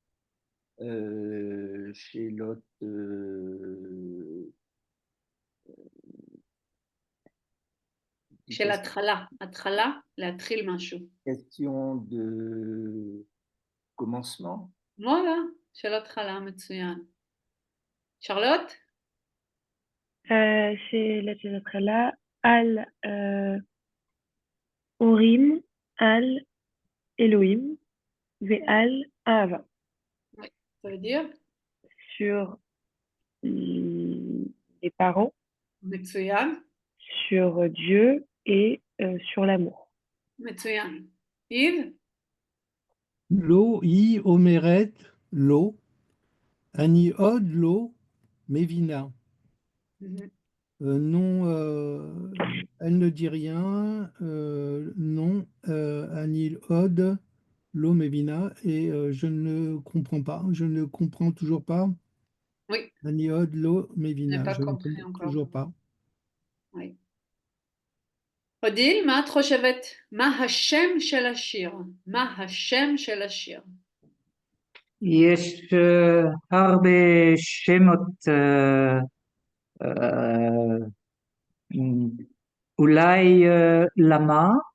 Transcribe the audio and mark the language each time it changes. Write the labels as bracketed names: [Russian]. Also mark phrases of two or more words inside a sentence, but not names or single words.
[French] Chez l'autre, Chez la trala. La trala, la tril משהו. question de commencement. voilà, chez la trala, מצוין. Charlotte? [Hebrew] שאלה של התחלה, על אורים, על אלוהים ועל אהבה. [French] Oui, ça veut dire? Sur les parents, [Hebrew] מצוין. [French] sur Dieu et sur l'amour. [Hebrew] מצוין. Yves? לא היא אומרת לא, אני עוד לא מבינה. Mhm. [French] Non, elle ne dit rien. Non, [Hebrew] אני עוד לא מבינה, [French] et je ne comprends pas. Je ne comprends toujours pas. Oui, [Hebrew] אני עוד לא [French] je n'ai [Hebrew] Mevina. [French] pas Je ne compris comprends encore. toujours pas. Oui. Odile, [Hebrew] מה את חושבת? מה השם של השיר? מה השם של השיר? יש הרבה שמות, אה, אולי למה?